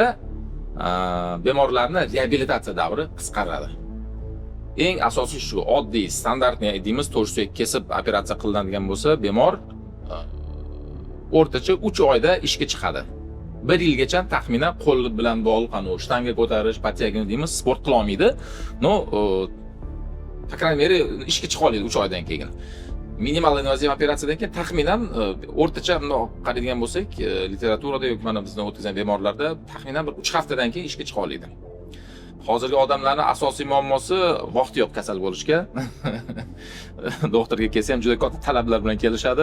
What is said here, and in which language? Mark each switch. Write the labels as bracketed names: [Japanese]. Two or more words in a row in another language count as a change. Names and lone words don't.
[Uzbek] Bemorlarni reabilitatsiya davri qisqaradi. Eng asosiy shu, oddiy standartni deymiz, to'rtsuyak kesib operatsiya qilinadigan bo'lsa, bemor o'rtacha 3 oyda ishga chiqadi. 1 yilgacha taxminan qo'l bilan bog'liq shtanga ko'tarish, patyagini deymiz, sport qila olmaydi. [Russian] По крайней мере, [Uzbek] ishga chiqa oladi 3 oydan keyin. Minimal invaziv operatsiyadan keyin taxminan o'rtacha qaraydigan bo'lsak, literaturada yoki mana bizning o'tkazgan bemorlarda taxminan bir 3 haftadan keyin ishga chiqa oladi. hozirgi odamlarning asosiy muammosi vaqti yo'q kasal bo'lishga. Doktorga kelsa ham juda katta talablar bilan kelishadi.